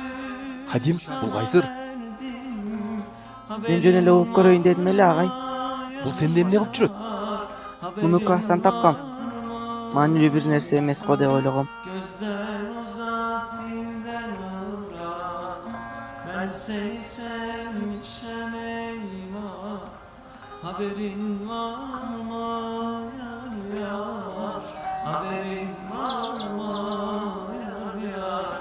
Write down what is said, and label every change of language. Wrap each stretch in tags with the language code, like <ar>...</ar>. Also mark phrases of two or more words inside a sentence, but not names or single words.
<ky>Хадим, бул кайсыр? Мен жөн эле угуп көрөйүн дедим эле, агай. Бул сенде эмне кылып жүрөт? Муну класстан тапкам. Маанилүү бир нерсе эмес го деп ойлогом.</ky> <tr>Ben seni sevmişem eyvah. Haberin var mı yar yar? Haberin var mı yar yar?</tr>